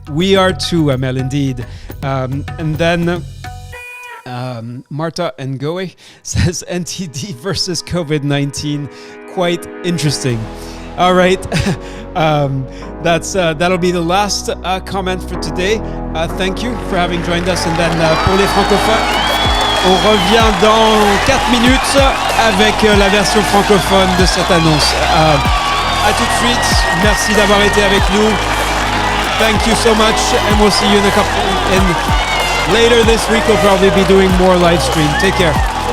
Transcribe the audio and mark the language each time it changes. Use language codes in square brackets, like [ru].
[en] We are too, Amel, indeed. And then Marta Ngoe says NTD versus COVID-19. Quite interesting. All right, that'll be the last comment for today. Thank you for having joined us. And then [fr] pour les francophones, on revient dans 4 minutes avec la version francophone de cette annonce. À tout de suite. Merci d'avoir été avec nous. [en] Thank you so much, and we'll see you in a couple. And later this week, we'll probably be doing more live stream. Take care.